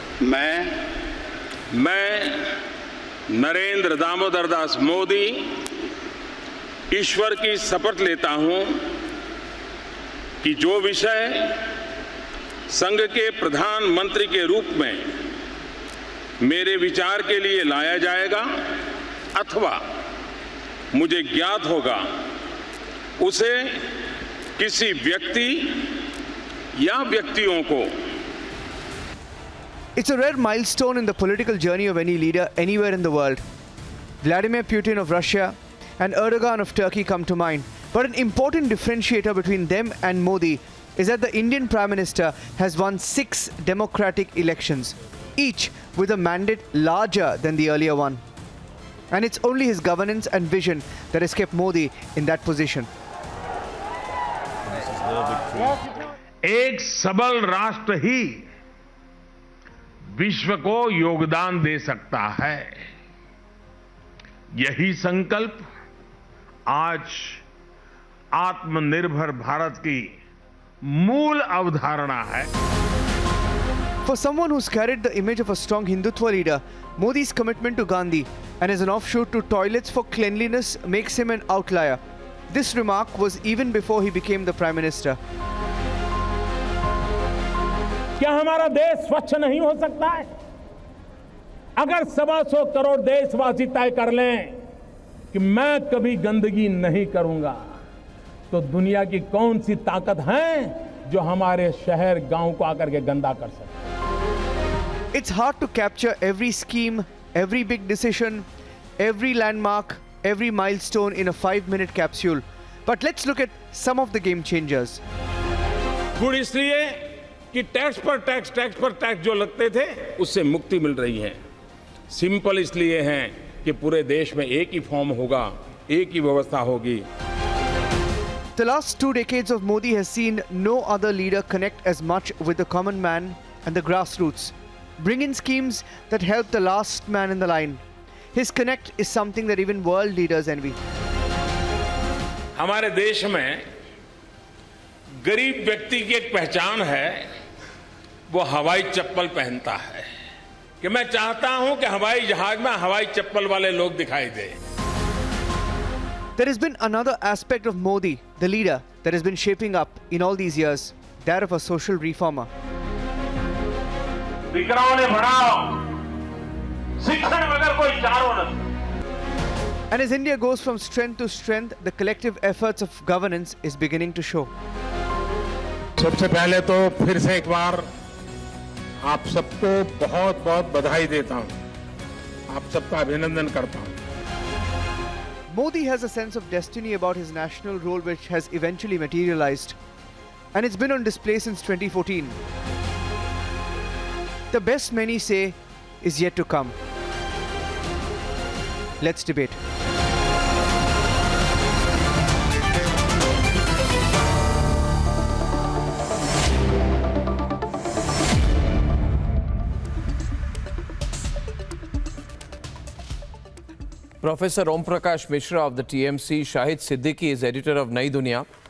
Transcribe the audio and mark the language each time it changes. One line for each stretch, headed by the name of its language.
Hindi: मैं नरेंद्र दामोदर दास मोदी ईश्वर की शपथ लेता हूं कि जो विषय संघ के प्रधानमंत्री के रूप में मेरे विचार के लिए लाया जाएगा अथवा मुझे ज्ञात होगा, उसे किसी व्यक्ति या व्यक्तियों को
English: It's a rare milestone in the political journey of any leader anywhere in the world. Vladimir Putin of Russia and Erdogan of Turkey come to mind. But an important differentiator between them and Modi is that the Indian Prime Minister has won 6 democratic elections, each with a mandate larger than the earlier one. And it's only his governance and vision that has kept Modi in that position.
Hindi: एक सबल राष्ट्र ही विश्व को योगदान दे सकता है। यही संकल्प आज आत्मनिर्भर भारत की मूल अवधारणा है।
English: For someone who's carried the image of a strong Hindutva leader, Modi's commitment to Gandhi and as an offshoot to toilets for cleanliness makes him an outlier. This remark was even before he became the Prime Minister.
Hindi: क्या हमारा देश स्वच्छ नहीं हो सकता है? अगर 125 करोड़ देशवासी तय कर लें कि मैं कभी गंदगी नहीं करूंगा, तो दुनिया की कौन सी ताकत है जो हमारे शहर गांव को आकर के गंदा कर सके?
English: It's hard to capture every scheme, every big decision, every landmark, every milestone in a 5-minute capsule. But let's look at some of the game changers.
Hindi: गुड़ इसलिए कि टैक्स पर टैक्स जो लगते थे उससे मुक्ति मिल रही है। सिंपल इसलिए है कि पूरे देश में एक ही फॉर्म होगा, एक ही व्यवस्था होगी।
English: The last 2 decades of Modi has seen no other leader connect as much with the common man and the grassroots, bring in schemes that help the last man in the line. His connect is something that even world leaders envy.
Hindi: हमारे देश में गरीब व्यक्ति की एक पहचान है, वो हवाई चप्पल पहनता है। कि मैं चाहता हूं कि हवाई जहाज में हवाई चप्पल वाले लोग दिखाई दें।
English: There has been another aspect of Modi, the leader, that has been shaping up in all these years, that of a social reformer.
Hindi: विकराओं ने बढ़ाओ, शिक्षण बगैर कोई चारों नहीं।
English: And as India goes from strength to strength, the collective efforts of governance is beginning to show.
Hindi: सबसे पहले तो फिर से एक बार आप सबको बहुत बहुत बधाई देता हूं, आप सबका अभिनंदन करता हूं।
English: Modi has a sense of destiny about his national role which has eventually materialized, and it's been on display since 2014. The best, many say, is yet to come. Let's debate. Professor Om Prakash Mishra of the TMC, Shahid Siddiqui is editor of Nai Duniya.